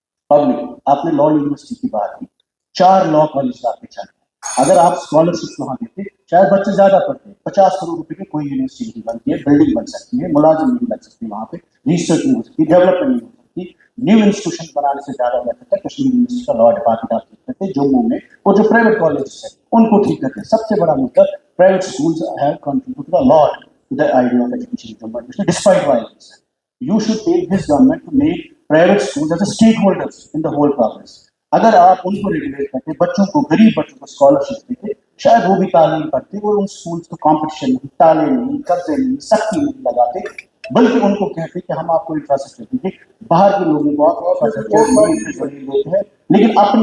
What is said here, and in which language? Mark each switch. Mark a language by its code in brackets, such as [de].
[ur] Public آپ نے لا university کی بات کی 4 لا کالج آپ کے چاہتے ہیں اگر آپ اسکالرشپ وہاں دیتے شاید بچے زیادہ پڑھتے ہیں 50 کروڑ روپے کی کوئی یونیورسٹی نہیں بنتی ہے بلڈنگ بن سکتی ہے ملازم نہیں لگ سکتی وہاں پہ ریسرچ نہیں ہو سکتی ڈیولپمنٹ نہیں ہو سکتی نیو انسٹیٹیوشن بنانے سے زیادہ بہتر ہے کشمیر یونیورسٹی کا لا ڈپارٹمنٹ آپ ٹھیک کرتے جموں میں اور جو پرائیویٹ کالجز ہیں ان کو ٹھیک کرتے ہیں سب سے بڑا مدعا [en] Private schools have contributed a lot to the idea of education in Jammu and Kashmir, despite violence. You should take this government to make private schools as a stakeholders in the whole process. [ur] اگر آپ ان کو regulate کرتے بچوں کو غریب بچوں کو scholarship دیتے شاید وہ بھی تعلیم پڑھتے اور ان اسکولس کو کمپٹیشن نہیں تالے نہیں قبضے نہیں سختی نہیں لگاتے بلکہ ان کو کہتے کہ ہم آپ کو انفراسٹرکچر دیں گے باہر کے لوگوں کو آپ انفراسٹرکچر دیتے ہیں لیکن